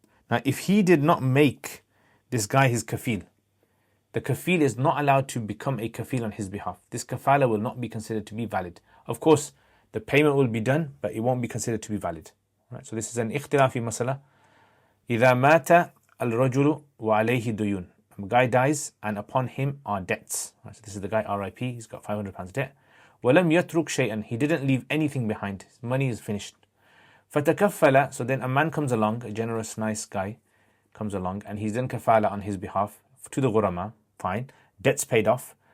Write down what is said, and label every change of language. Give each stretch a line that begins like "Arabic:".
English: Now, if he did not make this guy his kafil, the kafil is not allowed to become a kafil on his behalf. This kafala will not be considered to be valid. Of course, the payment will be done, but it won't be considered to be valid. Right, so this is an ikhtilafi masala.
Arabic: إذا مات الرجل وعليه ديون.
English: A guy dies and upon him are debts. Right, so this is the guy RIP, he's got £500 debt.
Arabic: وَلَمْ يَتْرُكْ شَيْئًا.
English: He didn't leave anything behind. His money is finished.
Arabic: فَتَكَفَّلَ.
English: So then a man comes along, a generous, nice guy comes along, and he's done kafala on his behalf to the ghurama. Fine. Debt's paid off.